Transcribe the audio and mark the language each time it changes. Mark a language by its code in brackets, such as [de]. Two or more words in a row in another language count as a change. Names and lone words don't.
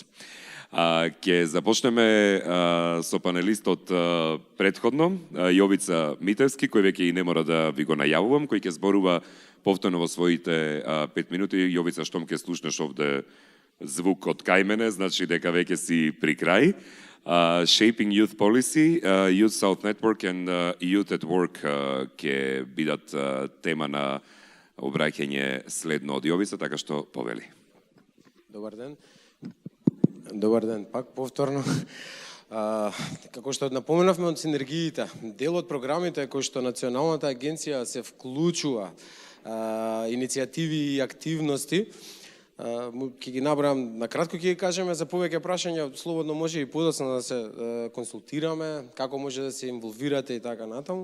[mk] Ќе започнеме со панелистот претходно, Јовица Митевски, кој веќе и не мора да ви го најавувам, кој ќе зборува повторно во своите 5 минути. Јовица, штом ќе слушнеш овде звук од кај мене, значи дека веќе си при крај. Shaping Youth Policy, Youth South Network and Youth at Work ќе бидат тема на обраќање следно од Јовица, така што повели. Добар ден. Добар ден, пак повторно. Како што напоменавме од синергиите, дел од програмите кои што Националната агенција се вклучува, иницијативи и активности, ќе ги набрам, накратко ќе ги кажеме, за повеќе прашања слободно може и подоцна да се консултираме, како може да се инволвирате и така натаму.